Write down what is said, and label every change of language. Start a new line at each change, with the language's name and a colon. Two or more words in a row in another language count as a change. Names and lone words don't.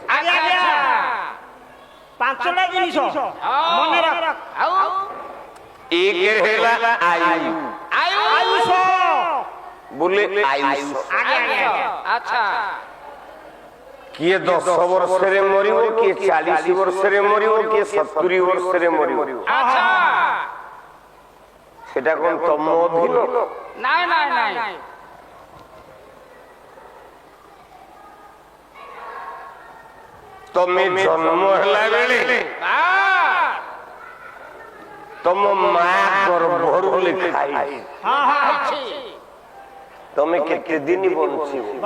Odia: 5ଟା ଜିନିଷ ମନେ ରଖ। ଏକ ହେଲା ଆୟୁ, ଆୟୁଷ ବୋଲେ ଆୟୁଷ। আচ্ছা କିଏ 10 ବର୍ଷରେ ମରିବ, କିଏ 40 ବର୍ଷରେ ମରିବ, କିଏ 70 ବର୍ଷରେ ମରିବ। আচ্ছা ସେଟା କୋନ ତମ ଅଧୀନ? ନାହିଁ ନାହିଁ ନାହିଁ ତୁମେ ଜନ୍ମ ହେଲା ବେଳେ ତମ ମା ଗର୍ଭରୁ ଲେଖାଇ ତୁମେ କେତେ ଦିନ ବଞ୍ଚିବ?